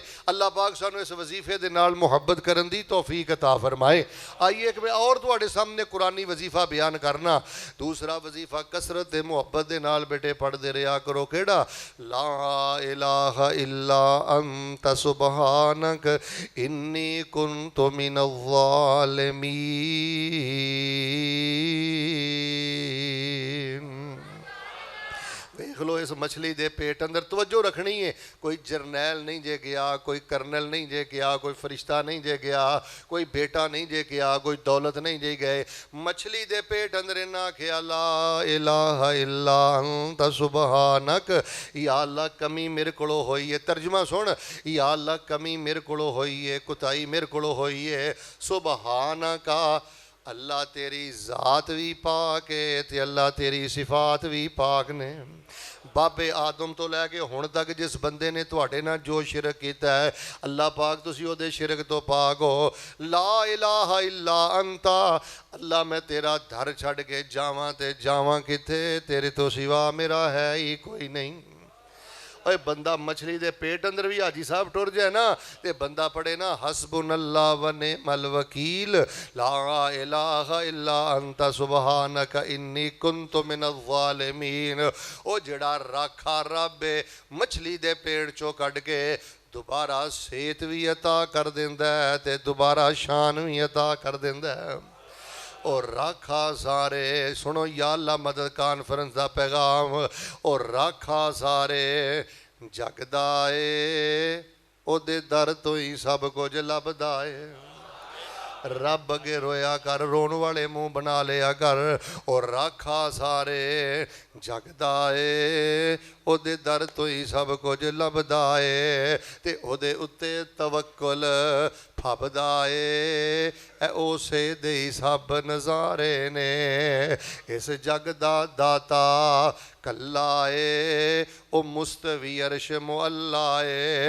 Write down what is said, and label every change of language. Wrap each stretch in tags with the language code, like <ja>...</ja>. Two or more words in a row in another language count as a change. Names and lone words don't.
<pa>اللہ پاک سانو اس وظیفے دے نال محبت کرن دی توفیق عطا فرمائے۔ آئیے کہ میں اور تواڈے سامنے قرآنی وظیفہ بیان کرنا۔ دوسرا وظیفہ کثرت دے محبت دے نال بیٹے پڑھ دے رہا کرو، کیڑا؟</pa> <ar>لا الہ الا انت سبحانک انی کنت من الظالمین۔</ar> <pa>دیکھ لو اس مچھلی دے پیٹ اندر توجہ رکھنی ہے، کوئی جرنیل نہیں جے گیا، کوئی کرنل نہیں جے گیا، کوئی فرشتہ نہیں جے گیا، کوئی بیٹا نہیں جے گیا، کوئی دولت نہیں جے گئے، مچھلی دے پیٹ اندر انہاں کہا</pa> <ar>لا الہ الا انت سبحانک،</ar> <pa>یا اللہ کمی میرے کولو ہوئی ہے۔ ترجمہ سن، یا اللہ کمی میرے کولو ہوئی ہے، کوتاہی میرے کولو ہوئی ہے، سبحانکا اللہ تیری ذات بھی پاک ہے تے اللہ تیری صفات بھی پاک نے۔ بابے آدم تو لے کے ہن تک جس بندے نے تواڈے نال جو شرک کیتا ہے اللہ پاک تسی او دے شرک تو پاک ہو۔</pa> <ar>لا الہ الا انت،</ar> <pa>اللہ میں تیرا دھر چھڑ کے جاواں تے جاواں کتے، تیرے تو سوا میرا ہے ہی کوئی نہیں۔ اے بندہ مچھلی دے پیٹ اندر بھی حاجی صاحب ٹر جائے نا تے بندہ پڑھے نا</pa> <ar>حسبنا اللہ و نعم الوکیل لا الہ الا انت سبحانک انی کنت من الظالمین۔</ar> <pa>او جڑا راکھا رب مچھلی دے پیڑ چو کٹ کے دوبارہ صحت بھی عطا کر دیندا ہے تے دوبارہ شان بھی عطا کر دیندا ہے۔ اور راکھا سارے سنو یا اللہ مدد کانفرنس دا پیغام، اور راکھا سارے جگدا اے او دے در تو ہی سب کچھ لبدا اے۔ رب اگے رویا کر، رون والے منہ بنا لیا کر، اور راکھا سارے جگدا اے ਉਹਦੇ ਦਰ ਤੋਂ ਹੀ ਸਭ ਕੁਝ ਲੱਭਦਾ ਏ ਤੇ ਉਹਦੇ ਉੱਤੇ ਤਵੱਕਲ ਫੱਬਦਾ ਏ। ਇਹ ਉਸੇ ਦੇ ਹੀ ਸਭ ਨਜ਼ਾਰੇ ਨੇ। ਇਸ ਜਗ ਦਾ ਦਾਤਾ ਕੱਲਾ ਏ, ਉਹ ਮੁਸਤਵੀ ਅਰਸ਼ ਮੁਅੱਲਾ ਏ।</pa>